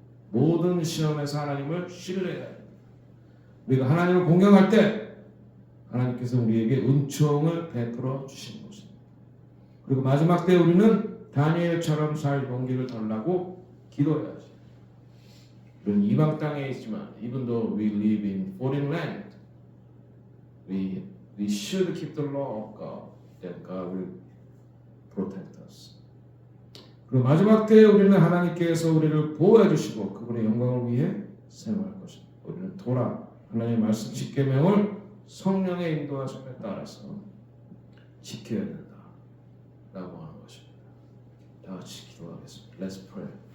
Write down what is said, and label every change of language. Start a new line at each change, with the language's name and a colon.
Korean: 모든 시험에서 하나님을 신뢰해야 됩니다. 우리가 하나님을 공경할 때 하나님께서 우리에게 은총을 베풀어 주시는 것입니다. 그리고 마지막 때 우리는 다니엘처럼 살 용기를 달라고 기도해야지. 우리는 이방 땅에 있지만
English: even though we live in foreign land, we should keep the law of God, that God will protect us.
Korean: 그리고 마지막 때에 우리는 하나님께서 우리를 보호해 주시고 그분의 영광을 위해 생활할 것입니다. 우리는 토라 하나님의 말씀 십계명을 성령의 인도하심에 따라서 지켜야 된다라고 하는 것입니다. 다 같이 기도하겠습니다.
English: Let's pray.